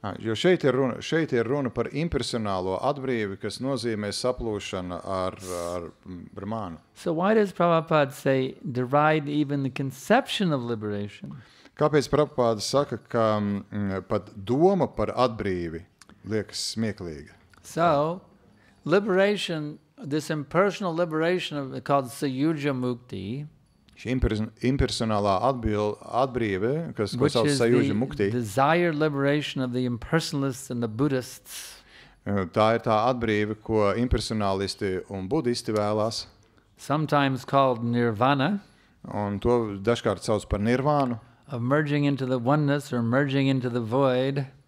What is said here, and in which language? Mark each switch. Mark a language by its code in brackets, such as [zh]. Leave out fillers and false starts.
[lv] Jo šeit ir runa par impersonālo atbrīvi, kas nozīmē saplūšanu ar Brahmānu. [en] So why does Prabhupada say deride even the conception of liberation? [lv] Kāpēc Prabhupada saka, ka pat doma par atbrīvi liekas smieklīga? [en] So, liberation, this impersonal liberation called Sayuja Mukti, [lv] Šī impersonālā atbrīve, kas [en] which [lv] sauc [en] is [lv] Sayuja [en] the [lv] Mukti, [en] desired liberation of the impersonalists and the Buddhists, [lv] tā ir tā atbrīve, ko impersonālisti un budisti vēlās, [en] sometimes called nirvana, [lv] un to dažkārt sauc par nirvānu. [en] of merging into the oneness or merging into the void.